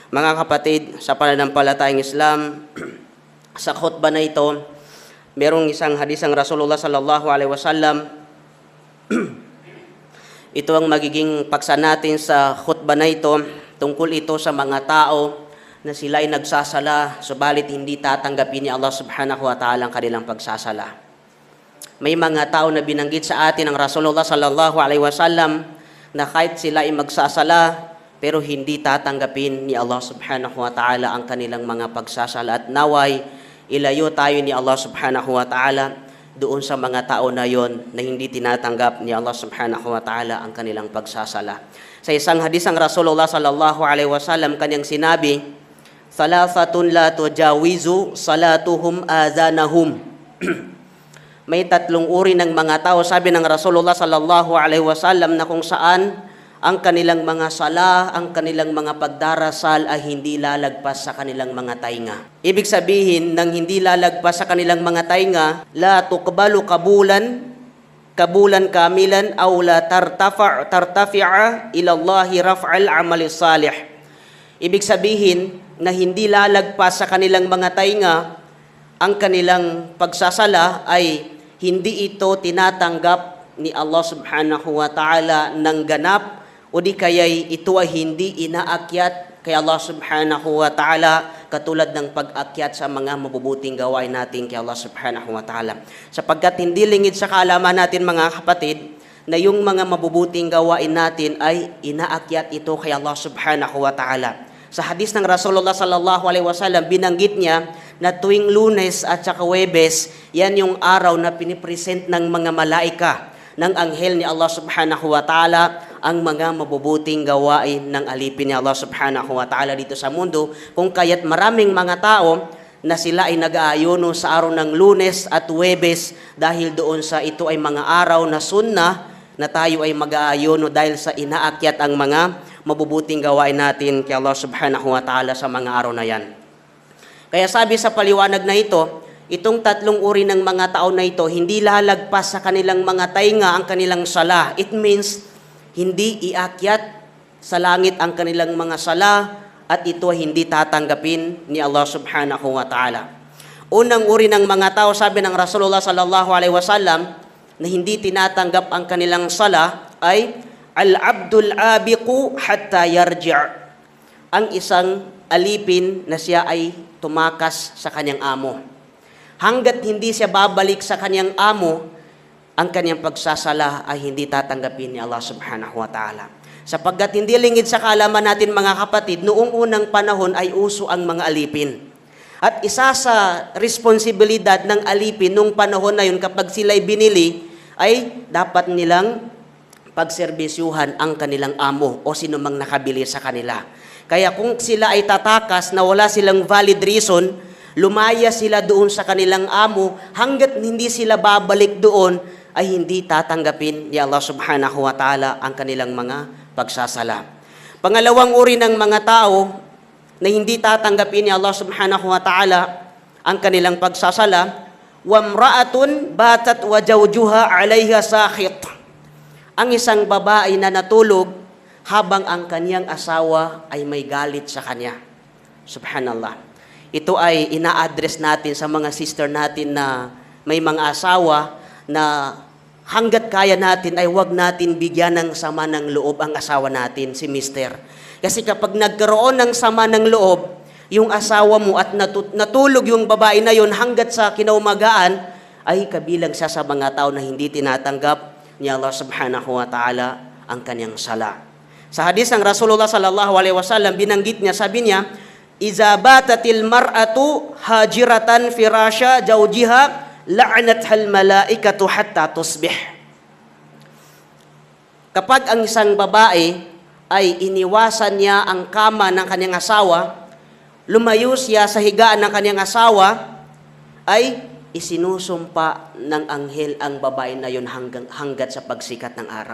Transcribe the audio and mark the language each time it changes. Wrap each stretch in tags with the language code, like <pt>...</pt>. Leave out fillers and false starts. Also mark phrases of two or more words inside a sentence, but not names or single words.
<tl>Mga kapatid, sa pananampalatayang Islam, sa khutbah na ito, merong isang hadis ng</tl> <ar>رسول الله صلى الله عليه وسلم.</ar> <tl>Ito ang magiging paksa natin sa khutbah na ito. Tungkol ito sa mga tao na sila ay nagsasala, subalit hindi tatanggapin ni</tl> <ar>الله سبحانه وتعالى</ar> <tl>ang kanilang pagsasala. May mga tao na binanggit sa atin ng</tl> <ar>رسول الله صلى الله عليه وسلم</ar> <tl>na kahit sila ay magsasala, pero hindi tatanggapin ni</tl> <ar>الله سبحانه وتعالى</ar> <tl>ang kanilang mga pagsasala. At naway, ilayo tayo ni</tl> <ar>الله سبحانه وتعالى</ar> <tl>doon sa mga tao na yon na hindi tinatanggap ni</tl> <ar>الله سبحانه وتعالى</ar> <tl>ang kanilang pagsasala. Sa isang hadis ng</tl> <ar>رسول الله صلى الله عليه وسلم,</ar> <tl>kanyang sinabi,</tl> <ar>"ثلاثة لا تجاوز صلاتهم آذانهم."</ar> <tl>May tatlong uri ng mga tao, sabi ng</tl> <ar>رسول الله صلى الله عليه وسلم,</ar> <tl>na kung saan ang kanilang mga sala, ang kanilang mga pagdarasal ay hindi lalagpas sa kanilang mga tainga. Ibig sabihin, nang hindi lalagpas sa kanilang mga tainga,</tl> <ar>لا تقبل قبولا كاملا أو لا ترتفع إلى الله رفع العمل الصالح.</ar> <tl>Ibig sabihin, na hindi lalagpas sa kanilang mga tainga, ang kanilang pagsasala ay hindi ito tinatanggap ni</tl> <ar>الله سبحانه وتعالى</ar> <tl>ng ganap, o di kaya'y ito ay hindi inaakyat kay</tl> <ar>الله سبحانه وتعالى</ar> <tl>katulad ng pag-akyat sa mga mabubuting gawain natin kay</tl> <ar>الله سبحانه وتعالى.</ar> <tl>Sapagkat hindi lingid sa kaalaman natin, mga kapatid, na yung mga mabubuting gawain natin ay inaakyat ito kay</tl> <ar>الله سبحانه وتعالى.</ar> <tl>Sa hadis ng</tl> <ar>رسول الله صلى الله عليه وسلم,</ar> <tl>binanggit niya na tuwing Lunes at saka Huwebes, yan yung araw na pinipresent ng mga malaika, ng anghel ni</tl> <ar>الله سبحانه وتعالى,</ar> <tl>ang mga mabubuting gawain ng alipin ni</tl> <ar>الله سبحانه وتعالى</ar> <tl>dito sa mundo. Kung kaya't maraming mga tao na sila ay nag-aayuno sa araw ng Lunes at Huwebes dahil doon sa ito ay mga araw na sunnah na tayo ay mag-aayuno dahil sa inaakyat ang mga mabubuting gawain natin kay</tl> <ar>الله سبحانه وتعالى</ar> <tl>sa mga araw na yan. Kaya sabi sa paliwanag na ito, itong tatlong uri ng mga tao na ito, hindi lalagpas sa kanilang mga tainga ang kanilang sala.</tl> <en>It means,</en> <tl>hindi iakyat sa langit ang kanilang mga sala, at ito hindi tatanggapin ni</tl> <ar>الله سبحانه وتعالى.</ar> <tl>Unang uri ng mga tao, sabi ng</tl> <ar>رسول الله صلى الله عليه وسلم,</ar> <tl>na hindi tinatanggap ang kanilang sala ay</tl> <ar>العبد الآبق حتى يرجع'.</ar> <tl>Ang isang alipin na siya ay tumakas sa kanyang amo. Hanggat hindi siya babalik sa kanyang amo, ang kanyang pagsasala ay hindi tatanggapin ni</tl> <ar>الله سبحانه وتعالى.</ar> <tl>Sapagkat hindi lingid sa kaalaman natin, mga kapatid, noong unang panahon ay uso ang mga alipin. At isa sa responsibilidad ng alipin noong panahon na yun, kapag sila'y binili, ay dapat nilang pagserbisyuhan ang kanilang amo o sino mang nakabili sa kanila. Kaya kung sila ay tatakas na wala silang</tl> <en>valid reason,</en> <tl>lumaya sila doon sa kanilang amo, hanggat hindi sila babalik doon, ay hindi tatanggapin ni</tl> <ar>الله سبحانه وتعالى</ar> <tl>ang kanilang mga pagsasala. Pangalawang uri ng mga tao na hindi tatanggapin ni</tl> <ar>الله سبحانه وتعالى</ar> <tl>ang kanilang pagsasala,</tl> <ar>وامرأة باتت وزوجها عليها ساخط.</ar> <tl>Ang isang babae na natulog habang ang kanyang asawa ay may galit sa kanya. Subhanallah. Ito ay ina-address natin sa mga sister natin na may mga asawa, na hanggat kaya natin ay wag natin bigyan ng sama ng loob ang asawa natin, si mister. Kasi kapag nagkaroon ng sama ng loob yung asawa mo at natulog yung babae na yon hanggat sa kinaumagaan, ay kabilang siya sa mga tao na hindi tinatanggap ni</tl> <ar>الله سبحانه وتعالى</ar> <tl>ang kanyang sala. Sa hadis ng</tl> <ar>رسول الله صلى الله عليه وسلم,</ar> <tl>binanggit niya, sabi niya,</tl> <ar>"إذا باتت المرأة هاجرة فراش زوجها لعنتها الملائكة حتى تصبح."</ar> <tl>Kapag ang isang babae ay iniwasan niya ang kama ng kanyang asawa, lumayo siya sa higaan ng kanyang asawa, ay isinusumpa ng anghel ang babae na yun hanggat sa pagsikat ng araw.</tl>